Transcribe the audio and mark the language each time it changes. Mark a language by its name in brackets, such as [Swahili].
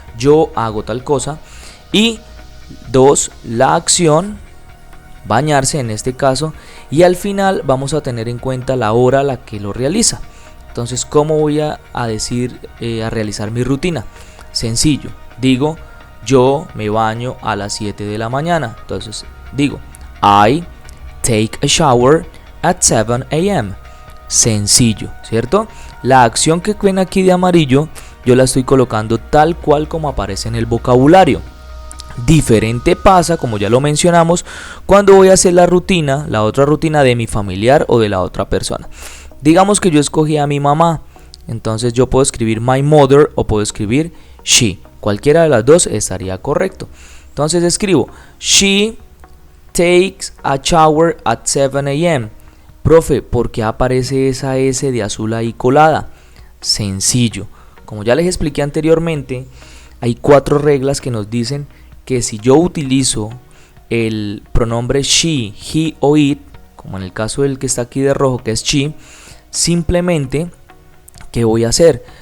[Spanish] Yo hago tal cosa. Y dos, la acción, bañarse en este caso. Y al final vamos a tener en cuenta la hora a la que lo realiza. Entonces, ¿cómo voy a realizar mi rutina? Sencillo, digo, yo me baño a las 7 de la mañana. Entonces digo, [English] I take a shower at 7 a.m. [Spanish] Sencillo, ¿cierto? La acción que ven aquí de amarillo, yo la estoy colocando tal cual como aparece en el vocabulario. Diferente pasa, como ya lo mencionamos, cuando voy a hacer la rutina, la otra rutina de mi familiar o de la otra persona. Digamos que yo escogí a mi mamá, entonces yo puedo escribir [English] my mother [Spanish] o puedo escribir she. Cualquiera de las dos estaría correcto. Entonces escribo, [English] she takes a shower at 7 a.m. [Spanish] Profe, ¿por qué aparece esa S de azul ahí colada? Sencillo. Como ya les expliqué anteriormente, hay 4 reglas que nos dicen que si yo utilizo el pronombre she, he o it, como en el caso del que está aquí de rojo que es she, simplemente, ¿qué voy a hacer?